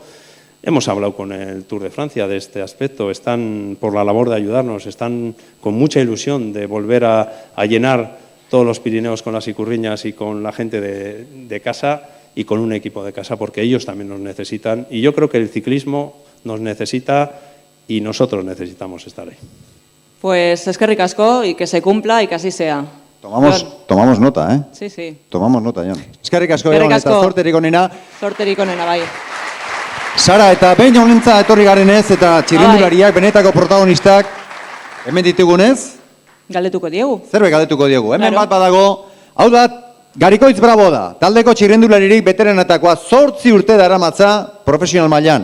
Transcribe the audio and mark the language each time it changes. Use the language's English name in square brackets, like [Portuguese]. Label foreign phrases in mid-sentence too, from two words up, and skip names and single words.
[Spanish] Hemos hablado con el Tour de Francia de este aspecto, están por la labor de ayudarnos, están con mucha ilusión de volver a llenar todos los Pirineos con las icurriñas y con la gente de casa y con un equipo de casa, porque ellos también nos necesitan. Y yo creo que el ciclismo nos necesita y nosotros necesitamos estar ahí. Pues [Basque] eskerrik asko [Spanish] y que se cumpla y que así sea. Tomamos nota, ¿eh? Sí, sí. Tomamos nota, Jon. [Basque] Eskerrik asko, Jon, eta zorterik onena. Zorterik onena, bai. Sara, eta behin honentza etorri garenez, eta txirrindulariak, benetako protagonistak, hemen ditugunez? Galdetuko diegu. Zerbait galdetuko diegu. Hemen Claro. bat badago, hau da, Garikoitz Bravo da, taldeko txirrindularirik beterenetakoa 8 urte daramatza profesional mailan.